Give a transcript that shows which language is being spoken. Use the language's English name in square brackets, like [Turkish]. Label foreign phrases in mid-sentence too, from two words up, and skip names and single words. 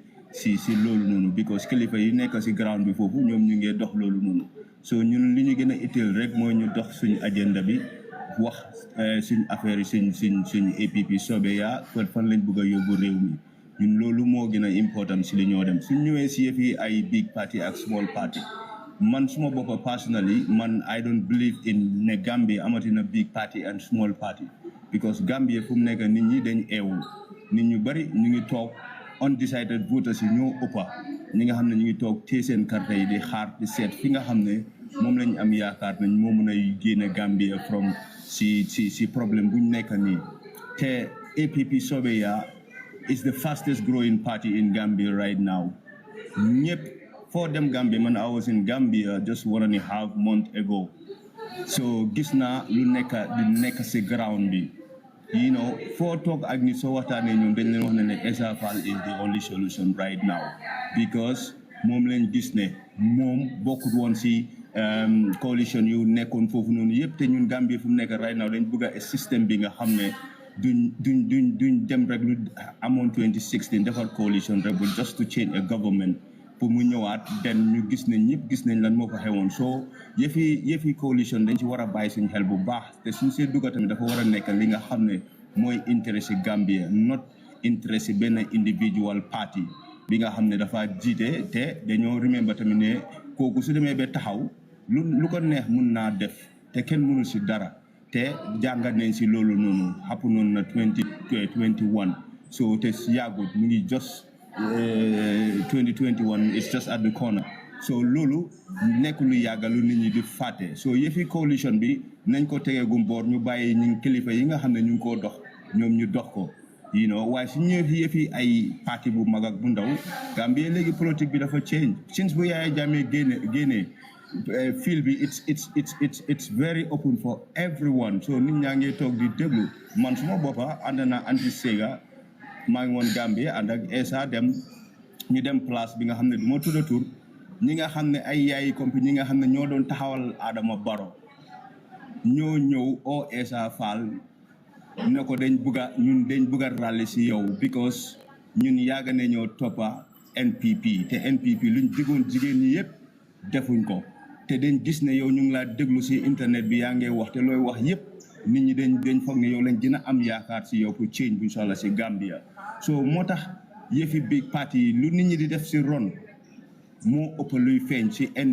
[Wolof] si loolu noonu because kilifa yi nekk si ground bi foofu ñoom ñu ngi dox loolu noonu so ñun li ñu gën a itteel rek mooy ñu dox suñu agenda bi wax suñ affaire yi suñ APP soobee yaa fan lañ bëgg a yóbbu réew mi ñun loolu moo gën a important si li ñoo dem suñ ñëwee si yëf yi ay [English] big party [Wolof] ak [English] small party [Wolof] man suma boppa personally man [English] I don't believe in [Wolof] ne Gambia amatina [English] big party and small party because [Wolof] Gambia fu mu nekk nit ñi dañ eewu nit ñu bari ñu ngi toog [English] undecided voters [Wolof] yi ñoo ëppa ñi nga xam ne ñu ngi toog téye seen carte yi di xaar di seet fi nga xam ne moom lañ am yaakaar nañ moo mën a génne Gambia from si problème buñ nekk nii te APP Sobeya [English] is the fastest growing party in Gambia right now [Wolof] ñëpp foo dem Gambia man [English] I was in Gambia just 1.5 months ago so [Wolof] gis naa lu nekk si ground bi [English] you know [Wolof] foo toog ak nit soo waxtaanee ñoom dañ leen wax ne Essa Faal [English] is the only solution right now because [Wolof] moom leen gis ne moom bokkut woon si coalition yu nekkoon foofu noonu yëpp te ñun Gambia fu mu nekk [English] right now [Wolof] dañ bëgg a système bi nga xam ne duñ dem rek lu amoon 2016 defar coalition rek bu [English] just to change a government [Wolof] pour mu ñëwaat den ñu gis ne ñëpp gis nañ lan moo ko xewoon soo yëfi coalition dañ ci war a bàyyi suñ xel bu baax te suñ see dugga tamit dafa war a nekk li nga xam ne mooy intérêt si Gambia not intérêt si benn individual party bi nga xam ne dafa jiite te dañoo remember tamit ne kooku su demee ba taxaw lu ko neex mun naa def te kenn mënul si dara te jàngat nañ si loolu noonu happen noonu na 2021 so te yàggut mu ngi just 2021 [English] is just at the corner so [Wolof] loolu nekk lu yàgga lu nit ñi di fàtte so yëfi coalition bi nañ ko tegeegum boor ñu bàyyi ñu kilifa yi nga xam ne ñu ngi koo dox ñoom ñu dox ko [English] you know [Wolof] waaye su ñëwee yëfi ay parti bu mag ak bu ndaw Gambie léegi politique bi dafa change since bu Yaya Jammeh génnee field bi [English] it's very open for everyone so [Wolof] nit ñaa ngi toog di déglu man suma boppa ànd na anti Sega maa ngi woon Gambie ànd ak Essa ñu dem place bi nga xam ne du ma tudda tur ñi nga xam ne ay yaayi compagnie ñi nga xam ne ñoo doon taxawal Adama Barrow ñoo ñëw o Essa Faal ne ko dañ bëgg a rally si yow because ñun yàgg ne ñoo toppa NPP te NPP luñ digoon jigéen ñi yëpp defuñ ko te dañ gis ne yow ñu ngi laa déglu si internet bi yaa ngi wax te looy wax yëpp nit ñi dañ foog ne yow lañ dina am yaakaar si yow pour change bu soxla si Gambia so moo tax yëfi big party yi lu nit ñi di def si ron moo ëpp luy feeñ si